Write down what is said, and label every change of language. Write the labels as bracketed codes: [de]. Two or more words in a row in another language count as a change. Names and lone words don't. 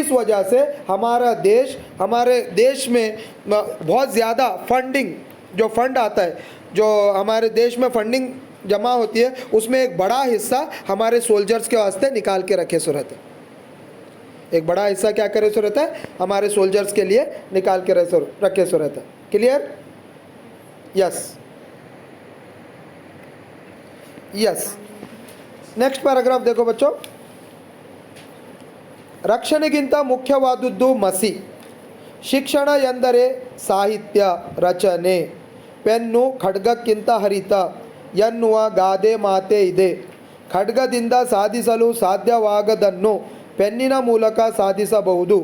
[hi] इस वजह से हमारे देश में बहुत ज़्यादा फंडिंग, जो फंड आता है, जो हमारे देश में फंडिंग जमा होती है, उसमें एक बड़ा हिस्सा हमारे सोल्जर्स के वास्ते निकाल के रखे सो रहते हैं। एक बड़ा हिस्सा क्या करे सो रहता है? हमारे सोल्जर्स के लिए निकाल के रखे सो रहता है। [en] clear? yes, yes. next paragraph [hi] देखो बच्चों। [kn] ರಕ್ಷಣೆಗಿಂತ ಮುಖ್ಯವಾದುದು ಮಸಿ. ಶಿಕ್ಷಣ ಎಂದರೆ ಸಾಹಿತ್ಯ ರಚನೆ. ಪೆನ್ನು ಖಡ್ಗಕ್ಕಿಂತ ಹರಿತ ಎನ್ನುವ ಗಾದೆ ಮಾತೇ ಇದೆ. ಖಡ್ಗದಿಂದ ಸಾಧಿಸಲು ಸಾಧ್ಯವಾಗದನ್ನು ಪೆನ್ನಿನ ಮೂಲಕ ಸಾಧಿಸಬಹುದು.